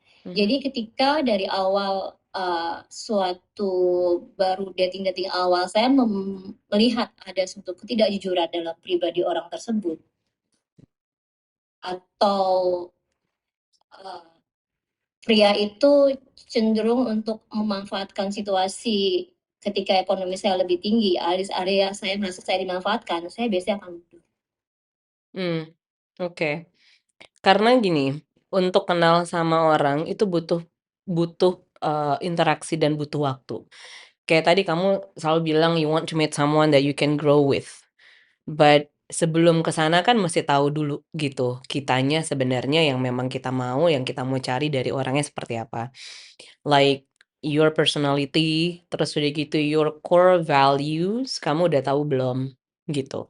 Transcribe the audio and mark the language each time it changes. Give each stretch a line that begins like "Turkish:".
Indonesian: Jadi ketika dari awal suatu baru dating awal, saya melihat ada suatu ketidakjujuran dalam pribadi orang tersebut, atau pria itu cenderung untuk memanfaatkan situasi ketika ekonomi saya lebih tinggi, alias area saya merasa saya dimanfaatkan, saya biasanya akan mundur. oke. Karena gini, untuk kenal sama orang itu butuh butuh interaksi dan butuh waktu. Kayak tadi kamu selalu bilang
English: you want to meet someone that you can grow with.
Indonesian: But sebelum ke sana kan mesti tahu dulu gitu, kitanya sebenarnya yang memang kita mau, yang kita mau cari dari orangnya seperti apa.
English: Like your personality,
Indonesian: terus udah gitu
English: your core values,
Indonesian: kamu udah tahu belum? Gitu.